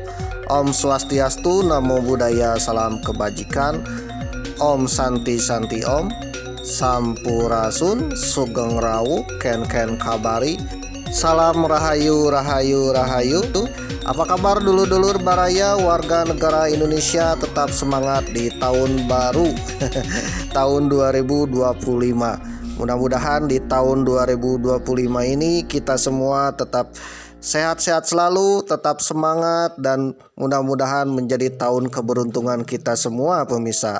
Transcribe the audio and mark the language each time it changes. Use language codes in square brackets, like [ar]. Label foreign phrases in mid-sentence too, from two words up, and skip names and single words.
[id] Om Swastiastu, Namo Buddhaya, salam kebajikan. [sa] Om Santi Santi Om. [su] Sampurasun, [jv] Sugeng Rawu, [ban] Ken Ken Kabari. [id] Salam Rahayu Rahayu Rahayu. Apa kabar [su] dulur-dulur baraya [id] warga negara Indonesia? Tetap semangat di tahun baru tahun 2025. Mudah-mudahan di tahun 2025 ini kita semua tetap sehat-sehat selalu, tetap semangat, dan mudah-mudahan menjadi tahun keberuntungan kita semua pemirsa.